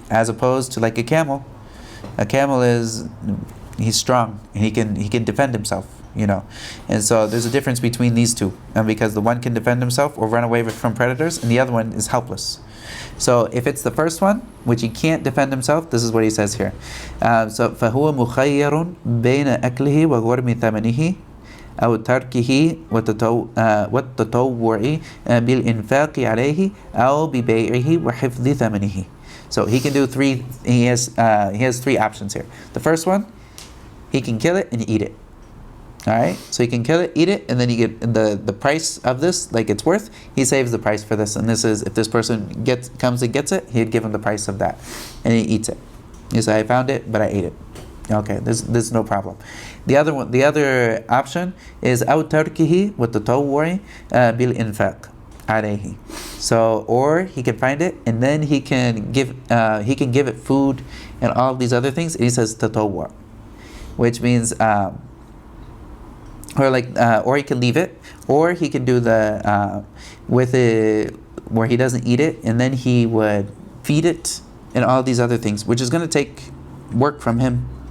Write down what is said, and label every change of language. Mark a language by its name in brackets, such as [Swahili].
[English] As opposed to like a camel. A camel he's strong and he can defend himself, And so there's a difference between these two, and because the one can defend himself or run away from predators, and the other one is helpless. So if it's the first one, which he can't defend himself, this is what he says here. So [Arabic] فهو مخير بين أكله وغرم ثمنه أو تركه والتطوع بالإنفاق عليه أو ببيعه وحفظ ثمنه. [English] So he can do three. He has three options here. The first one, he can kill it and eat it. All right, so he can kill it, eat it, and then you get the price of this, like it's worth. He saves the price for this, and this is if this person comes and gets it, he'd give him the price of that, and he eats it. He said, "I found it, but I ate it." Okay, there's no problem. The other option is [Arabic] أو تركه والتطوع بالإنفاق عليه. [English] So, or he can find it and then he can give it food and all of these other things. And he says tatawwa, which means or he can leave it, or he can do the with it where he doesn't eat it, and then he would feed it and all these other things, which is going to take work from him.